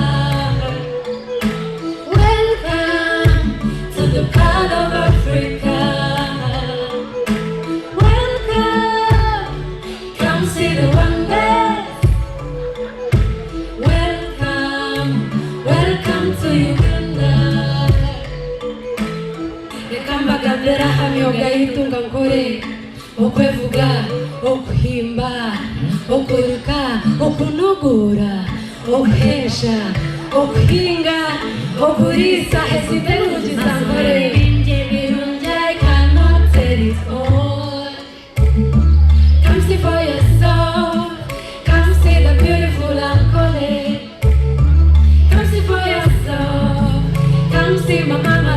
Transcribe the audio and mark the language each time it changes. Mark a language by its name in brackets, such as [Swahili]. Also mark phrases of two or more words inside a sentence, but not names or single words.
[English] Welcome to the part of Africa. Welcome, come see the wonders. Welcome, welcome to Uganda. [Nyankole] Ekamba gabera hamyoga itunga nkore okwevuga okuhimba okuruka okunogora okuhesha okuhinga okurisa hesiterugiza nkore binje birunja [English] I cannot tell it all. Come see for yourself, come see the beautiful Ankole. Come see for yourself, come see Mama